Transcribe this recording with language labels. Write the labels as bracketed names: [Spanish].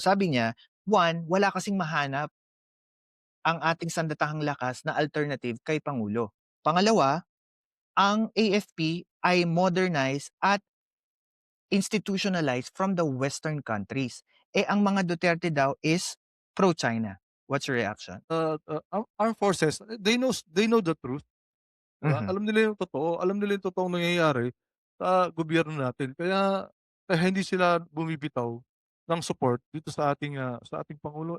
[Filipino] Sabi niya, one, wala kasing mahanap ang ating sandatahang lakas na alternative kay Pangulo. Pangalawa, ang AFP ay modernized at institutionalized [English] from the Western countries. [Filipino] Ang mga Duterte daw is pro-China. [English] What's your reaction? Armed forces, they know the truth. [Filipino] Diba? Mhm. Alam nila yung totoo. Alam nila yung totoong nangyayari sa gobyerno natin. Kaya hindi sila bumibitaw ng support dito sa ating Pangulo.